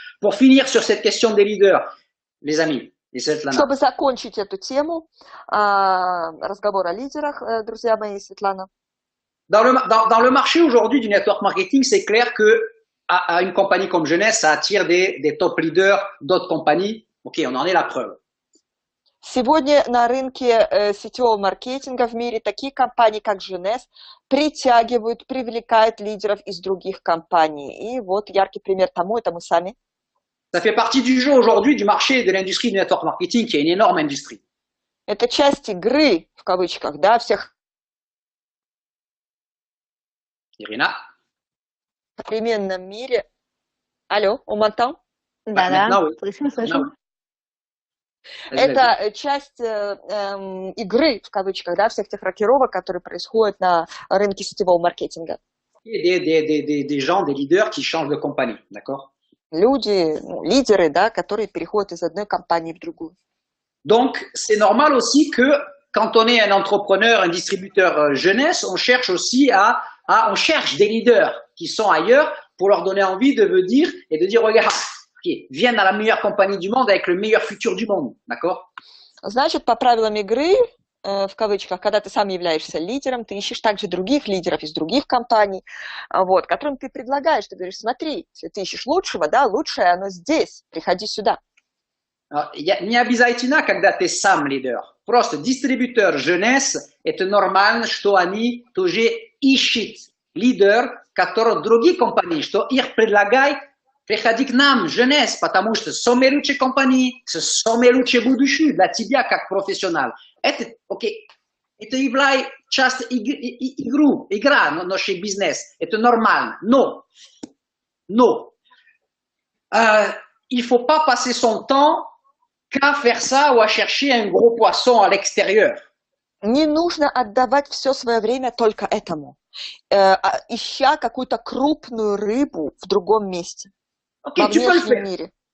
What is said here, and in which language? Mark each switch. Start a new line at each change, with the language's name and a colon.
French: Pour finir sur cette question des leaders, les amis,
Russian: Чтобы закончить эту тему, разговор о лидерах, друзья мои, Светлана.
French: Dans le marché aujourd'hui du network marketing, c'est clair que à une compagnie comme Jeunesse, ça attire des top leaders d'autres compagnies. Ok, on en est la preuve.
Russian: Сегодня на рынке сетевого маркетинга в мире такие компании, как Jeunesse, притягивают, привлекают лидеров из других компаний. И вот яркий пример тому, это мы сами.
French: Ça fait partie du jeu aujourd'hui du marché de l'industrie du network marketing, qui est une énorme industrie.
Russian: Это часть игры, в кавычках, да, всех. Irina? В современном мире. Алло,
French: on m'entend?
Russian: Да,
French: oui.
Russian: слышим. Это часть игры, в кавычках, да, всех тех рокировок, которые происходят на рынке сетевого маркетинга.
French: Des gens, des leaders qui changent de compagnie, d'accord?
Russian: Люди, лидеры, да, которые переходят из одной компании в другую.
French: Donc, c'est normal aussi que quand on est un entrepreneur, un distributeur jeunesse, on cherche aussi on cherche des leaders qui sont ailleurs pour leur donner envie de venir et de dire, regarde, viennent dans la meilleure compagnie du monde avec le meilleur futur du monde, d'accord?
Russian: Значит, по правилам игры, в кавычках, когда ты сам являешься лидером, ты ищешь также других лидеров из других компаний, вот, которым ты предлагаешь, ты говоришь, смотри, если ты ищешь лучшего, да, лучшее оно здесь, приходи сюда. Не обязательно, когда ты сам лидер. Просто дистрибутор jeunesse, это нормально, что они тоже ищут лидер, который другие компании, что их предлагают, приходи к нам, jeunesse, потому что самые лучшие компании, самые лучшие будущее для тебя как профессионал. Это, окей, это является часть игра нашей бизнес. Это нормально. Но,
French: il faut pas passer son temps qu'à faire ça ou à chercher un gros poisson à l'extérieur.
Russian: Не нужно отдавать все свое время только этому, ища какую-то крупную рыбу в другом месте, во внешнем мире.